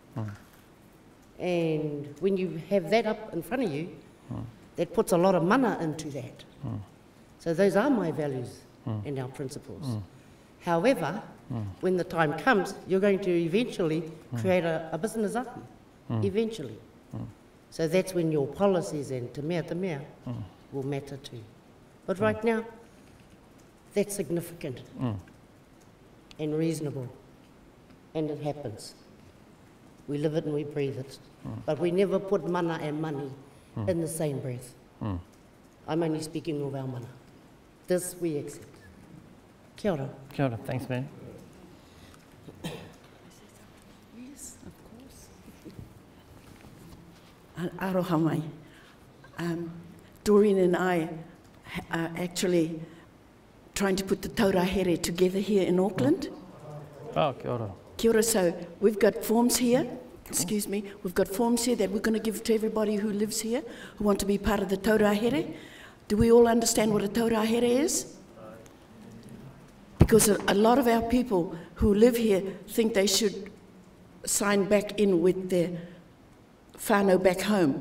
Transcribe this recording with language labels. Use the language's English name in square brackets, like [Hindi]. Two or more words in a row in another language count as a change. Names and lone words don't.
[English] And when you have that up in front of you, that puts a lot of mana into that. So those are my values and our principles. However, when the time comes, you're going to eventually create a business up, eventually. So that's when your policies and [Māori] te mea [English] will matter too. But right now, that's significant and reasonable, and it happens. We live it and we breathe it, but we never put mana and money in the same breath. I'm only speaking of our mana. This we accept. [Māori] Kia ora. Kia ora. [English] Thanks, man. Yes, of course. [Māori] Aroha mai. [English] Doreen and I are actually trying to put the [Māori] taura here [English] together here in Auckland. [Māori] Oh, kia ora. Kia ora. [English] So we've got forms here. Excuse me. We've got forms here that we're going to give to everybody who lives here, who want to be part of the [Māori] taura here. [English] Do we all understand what a [Māori] taura here [English] is? Because a lot of our people who live here think they should sign back in with their whānau back home.